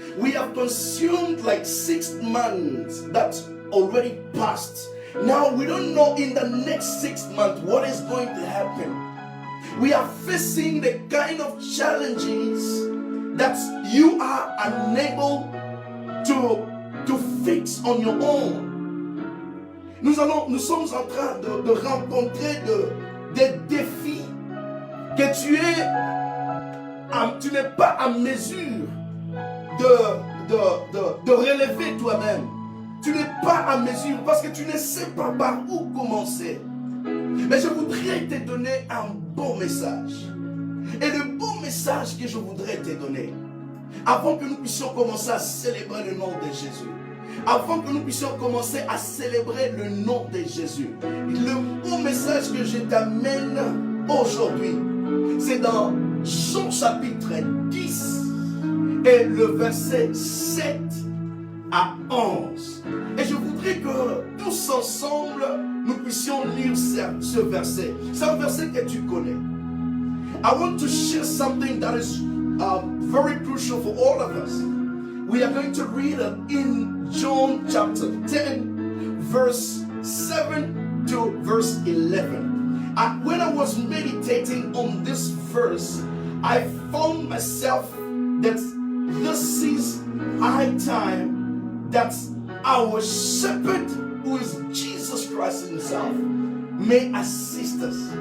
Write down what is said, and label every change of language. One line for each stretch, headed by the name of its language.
English: We have consumed like 6 months that's already passed. Now we don't know in the next 6 months what is going to happen. We are facing the kind of challenges that you are unable to fix on your own.
French: Nous sommes en train de rencontrer des défis que tu n'es pas en mesure de relever toi-même. Tu n'es pas en mesure parce que tu ne sais pas par où commencer. Mais je voudrais te donner un bon message. Et le bon message que je voudrais te donner, avant que nous puissions commencer à célébrer le nom de Jésus, avant que nous puissions commencer à célébrer le nom de Jésus, le bon message que je t'amène aujourd'hui, c'est dans Jean chapitre 10 et le verset 7 à 11. Et je voudrais que tous ensemble, nous puissions lire ce verset. C'est un verset que tu connais.
English: I want to share something that is very crucial for all of us. We are going to read it in John chapter 10, verse 7 to verse 11. When I was meditating on this verse, I found myself that this is high time that our shepherd, who is Jesus Christ himself, may assist us.